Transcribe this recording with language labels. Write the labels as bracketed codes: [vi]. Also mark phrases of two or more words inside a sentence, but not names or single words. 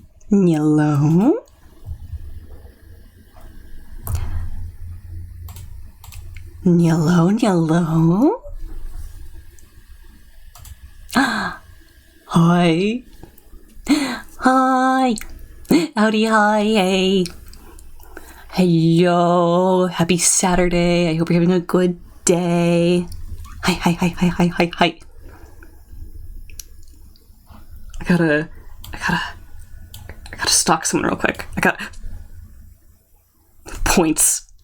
[en] Yellow. Yellow, yellow. Hi. Hi. Howdy, hi, hey. Hello. Happy Saturday. I hope you're having a good day. Hi, hi, hi, hi, hi, hi, hi. I gotta stalk someone real quick. I got points.